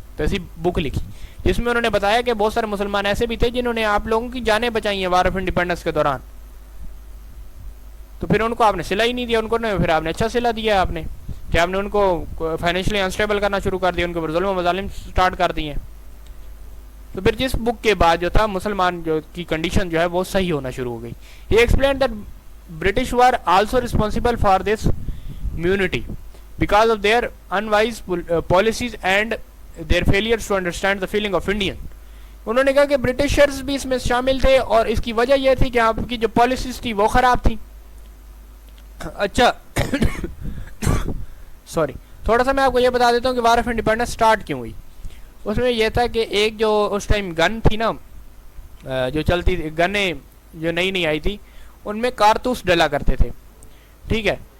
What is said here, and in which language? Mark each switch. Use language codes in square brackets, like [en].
[ur] تو ایسی بک لکھی جس میں انہوں نے بتایا کہ بہت سارے مسلمان ایسے بھی تھے جنہوں نے آپ لوگوں کی جانیں بچائی ہیں وار آف انڈیپینڈنس کے دوران, تو پھر ان کو آپ نے صلہ ہی نہیں دیا, ان کو پھر آپ نے اچھا صلہ دیا آپ نے, کہ آپ نے ان کو فائنینشلی انسٹیبل کرنا شروع کر دیا, ان کے اوپر ظلم و مظالم سٹارٹ کر دیے. تو پھر جس بک کے بعد جو تھا مسلمان جو کی کنڈیشن جو ہے وہ صحیح ہونا شروع ہو گئی. [en] He explained that British were also responsible for this immunity because of their unwise policies and their failures to understand the feeling of Indian. [ur] انہوں نے کہا کہ برٹشرز بھی اس میں شامل تھے, اور اس کی وجہ یہ تھی کہ آپ کی جو پالیسیز تھی وہ خراب تھی. اچھا سوری تھوڑا سا میں آپ کو یہ بتا دیتا ہوں کہ وار آف انڈیپینڈنس سٹارٹ کیوں ہوئی. اس میں یہ تھا کہ ایک جو اس ٹائم گن تھی نا جو چلتی تھی, گنیں جو نئی نئی آئی تھی ان میں کارتوس ڈلا کرتے تھے, ٹھیک ہے.